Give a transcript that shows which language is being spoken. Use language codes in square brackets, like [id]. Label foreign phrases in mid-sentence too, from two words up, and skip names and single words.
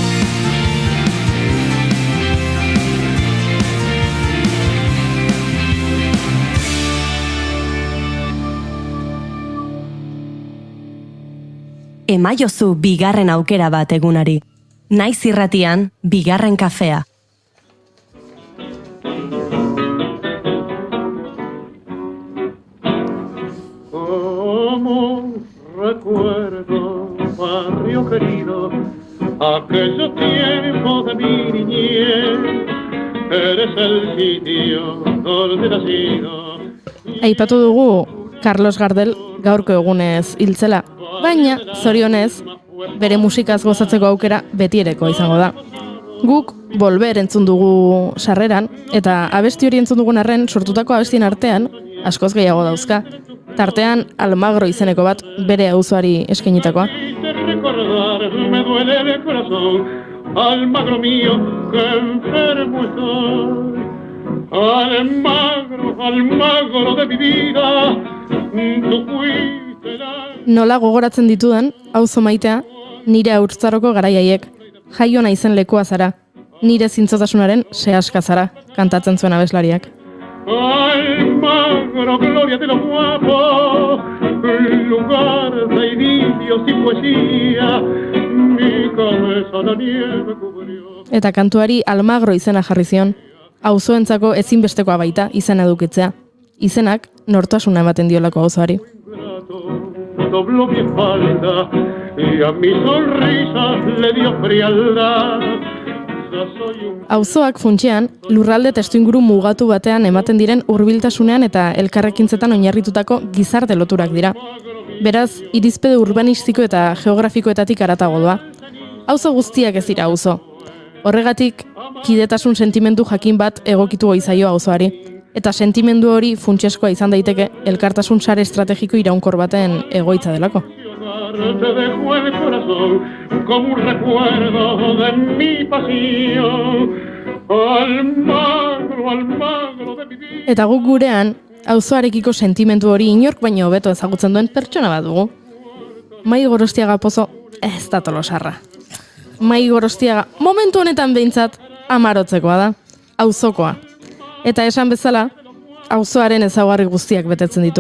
[eu] Emaiozu bigarren aukera bat egunari. Naiz irratian, bigarren kafea. [es] Barrio querido, aquellos tiempos de mi niñez, eres el sitio donde nacido. [eu] Aipatu dugu Carlos Gardel gaurko egunez hiltzela, baina zorionez bere musikaz gozatzeko aukera betiereko izango da. Guk Volver entzun dugu sarreran, eta abesti hori entzun dugun arren sortutako abestien artean askoz gehiago dauzka. Tartean Almagro izeneko bat bere auzoari eskainitakoa. [es] Recordar me duele el corazón, Almagro mío, que enfermo estoy. Almagro de mi vida, tú fuiste la... [eu] Nola gogoratzen ditudan, auzo maitea, nire haurtzaroko garaiaiek, jaio naizen lekoa zara, nire zintzotasunaren sehaska zara, kantatzen zuen abeslariak. [es] Almagro, gloria de los guapos, lugar de idilios y poesía, mi cabeza la nieve cubrió. [eu] Eta kantuari Almagro izena jarri zion, auzoentzako ezinbestekoa baita izena edukitzea. Izenak nortasuna ematen diolako auzoari. [es] Dobló mi espalda y a mi sonrisa le dio frialdad. [eu] Auzoak funtsean, lurralde testuinguru mugatu batean ematen diren hurbiltasunean eta elkarrekintzetan oinarritutako gizarte loturak dira. Beraz, irizpide urbanistiko eta geografikoetatik haratago doa. Auzo guztiak ez dira auzo. Horregatik, kidetasun sentimendu jakin bat egokitu goizaio auzoari. Eta sentimendu hori funtseskoa izan daiteke elkartasun sare estrategiko iraunkor baten egoitza delako. [es] Te dejo el corazón como un recuerdo de mi pasión. Almagro de mi vida. [eu] Eta guk gurean, auzoarekiko sentimendu hori inork baino hobeto ezagutzen duen pertsona bat dugu. Mai Gorostiaga Pozo ez da Tolosarra. Mai Gorostiaga momentu honetan behintzat amarotzekoa da, auzokoa. Eta esan bezala, auzoaren ezaugarri guztiak betetzen ditu.